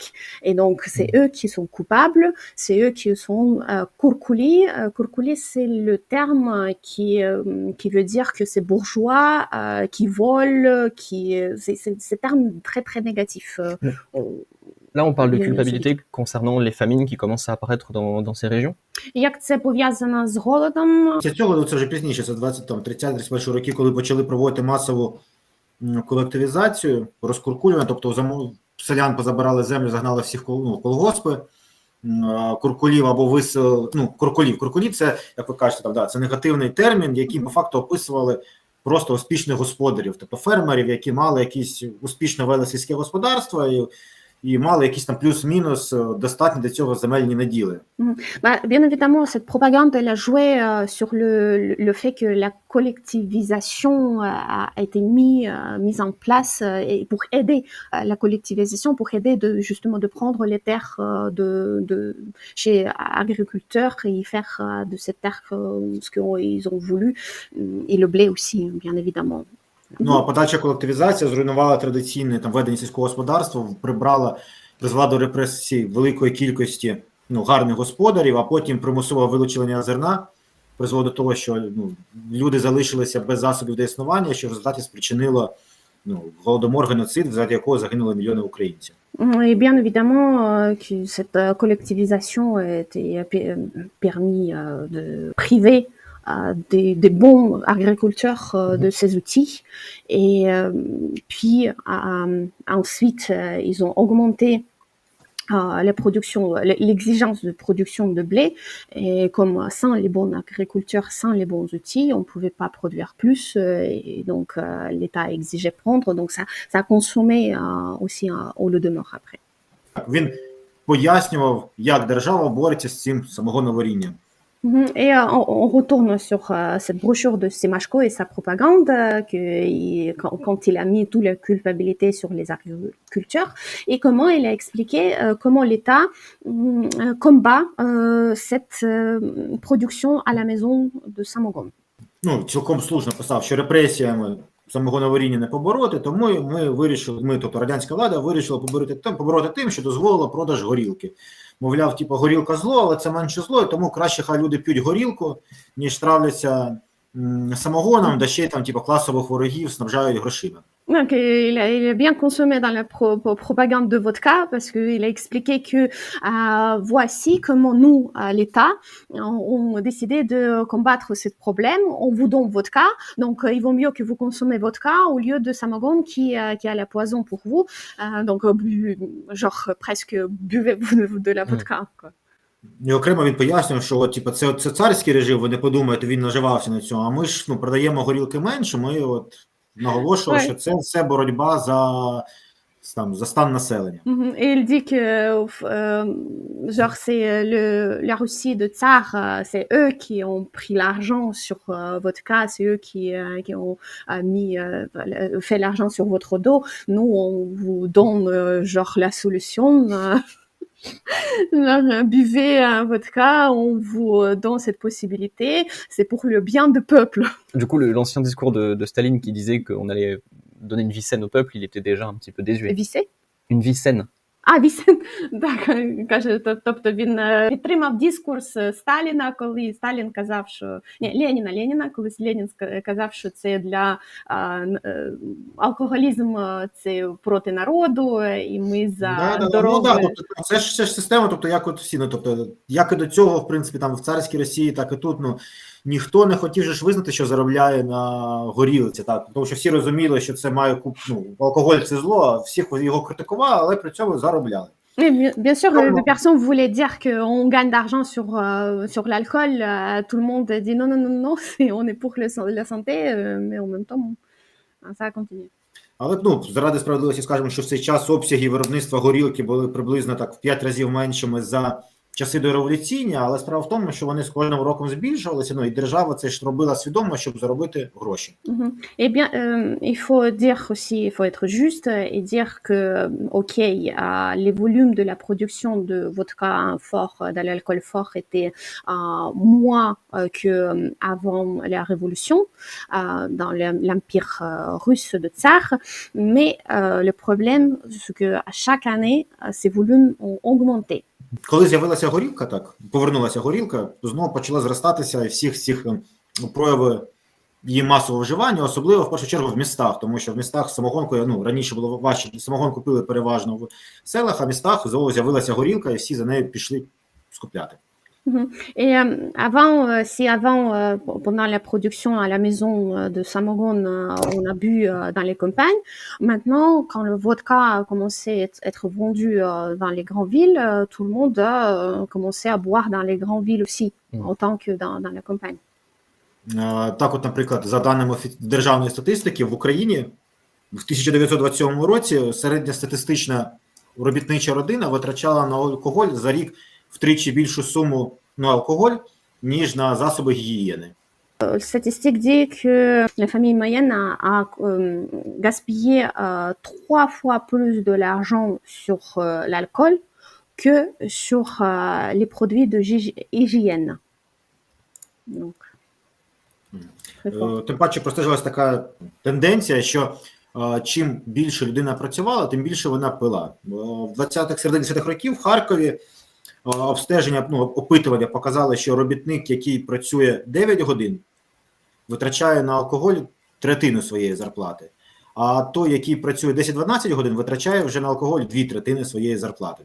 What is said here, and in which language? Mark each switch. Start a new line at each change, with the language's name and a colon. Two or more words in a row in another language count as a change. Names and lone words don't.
French: Et donc, c'est eux qui sont coupables, c'est eux qui sont kurkuli. Kurkuli, c'est le terme qui veut dire que c'est bourgeois, qui volent, c'est un terme très, très négatif. Là, on parle de culpabilité concernant les famines qui commencent à apparaître dans ces régions.
Ukrainian: Як це пов'язано з голодом? Після цього, це вже пізніше, це 30-31 роки, коли почали проводити масову колективізацію, розкуркулювання, тобто селян позабирали землю, загнали всіх в колгоспи, куркулів або куркулів. Куркулі – це, як ви кажете, це негативний термін, який по факту описували просто успішних господарів, тобто фермерів, які мали якісь успішно вели сільське господарство и мало якісь там плюс-минус достатньо для цього земельні наділи.
French: Bien évidemment, cette propagande, elle a joué sur le fait que la collectivisation a été mise en place et pour aider la collectivisation, pour aider justement de prendre les terres de chez agriculteurs et y faire de cette terre ce qu'ils ont voulu, et le blé aussi, bien évidemment.
Ukrainian: Ну, а подальша колективізація зруйнувала традиційне ведення сільського господарства, призвела до репресій великої кількості гарних господарів, а потім примусове вилучення зерна призвело до того, що люди залишилися без засобів до існування, що в результаті спричинило голодомор, геноцид, в якого загинули мільйони українців.
French: Et bien évidemment que cette collectivisation était permis de priver des bons agriculteurs de ces outils. Et puis ensuite, ils ont augmenté l'exigence de production de blé. Et comme sans les bons agriculteurs, sans les bons outils, on ne pouvait pas produire plus. Et donc, l'État exigeait prendre. Donc, ça a consommé aussi au Holodomor après.
Ukrainian: Він пояснював, як держава бореться з цим самогоноварінням.
French: Et on retourne sur cette brochure de Simashko et sa propagande, quand il a mis toute la culpabilité sur les agriculteurs, et comment il a expliqué comment l'État combat cette production à la maison de Samogon.
Ukrainian: Цілком слушно писав, що репресіями самогоноваріння не побороти, тому тобто радянська влада вирішила побороти тим, що дозволила продаж горілки. Мовляв, горілка зло, але це менше зло, і тому краще хай люди п'ють горілку, ніж травляться самогоном, да ще й класових ворогів снабжають грошима.
French: Donc, il a bien consommé dans la propagande de vodka parce qu'il a expliqué que voici comment nous, l'État, on décidé de combattre ce problème. On vous donne vodka, donc il vaut mieux que vous consommez vodka au lieu de Samogon qui a la poison pour vous. Donc, genre presque buvez-vous de la vodka, quoi. І окремо він пояснює, що це царський режим, ви не подумаєте, він наживався на цьому, а ми ж продаємо горілки менше, ми наголошували, що це все боротьба за стан населення. Et il dit que genre c'est la Russie de tsar, c'est eux qui ont pris l'argent sur votre cas, c'est eux qui ont fait l'argent sur votre dos. Nous on vous donne genre la solution. Genre, buvez un vodka, on vous donne cette possibilité, c'est pour le bien du peuple. Du coup, l'ancien discours de Staline qui disait qu'on allait donner une vie saine au peuple, il était déjà un petit peu désuet.
Ukrainian: Віси?
French: Une vie saine.
Ukrainian: А, віси. Так, каже, тобто він підтримав дискурс Сталіна, коли Сталін казав, що... Ні, Леніна, колись Ленін казав, що це для алкоголізм, це проти народу, і ми за здоров'я. Ну, да, тобто, це ж система, тобто, як от всі, ну, тобто, як і до цього, в принципі, там в царській Росії, так і тут, ну, ніхто не хотів же ж визнати, що заробляє на горілці, так, тому що всі розуміли, що це має, ну, алкоголь це зло, а всіх його критикували, але при цьому заробляли.
French: Oui, bien sûr, personne voulait dire qu'on gagne d'argent sur l'alcool. Tout le monde dit non, on est pour la santé, mais en même temps, ça a continué.
Ukrainian: Але, ну, заради справедливості скажемо, що в цей час обсяги виробництва горілки були приблизно так в 5 разів меншими за часи дореволюційні, але справа в тому, що вони з кожним роком збільшувалися, ну, і держава це ж робила свідомо, щоб заробити гроші.
French: Eh bien, il faut dire aussi, il faut être juste et dire que, ok, les volumes de la production de vodka fort, de l'alcool fort étaient moins qu'avant la révolution dans l'empire russe de Tsar, mais le problème, c'est que à chaque année, ces volumes ont augmenté.
Ukrainian: Коли з'явилася горілка, так, повернулася горілка, знову почала зростатися і всіх цих прояви її масового вживання, особливо в першу чергу в містах, тому що в містах самогонку, ну, раніше було важче, самогонку пили переважно в селах, а в містах знову з'явилася горілка і всі за нею пішли скупляти.
French: Et avant, pendant la production à la maison de Samogon, on a bu dans les campagnes. Maintenant, quand le vodka a commencé à être vendu dans les grandes villes, tout le monde a commencé à boire dans les grandes villes aussi, autant que dans la campagne.
Ukrainian: Так от, наприклад, за даними державної статистики, в Україні в 1927 році середньостатистична робітнича родина витрачала на алкоголь за рік втричі більшу суму на алкоголь, ніж на засоби гігієни.
French: La statistique dit que la famille moyenne a gaspillé 3 fois plus de l'argent sur l'alcool que sur les produits de hygiène. Donc,
Ukrainian: Тим паче простежувалася така тенденція, що чим більше людина працювала, тим більше вона пила. В 20-х, середині 20-х років в Харкові обстеження, ну, опитування показали, що робітник, який працює 9 годин, витрачає на алкоголь третину своєї зарплати, а той, який працює 10-12 годин, витрачає вже на алкоголь 2/3 своєї зарплати.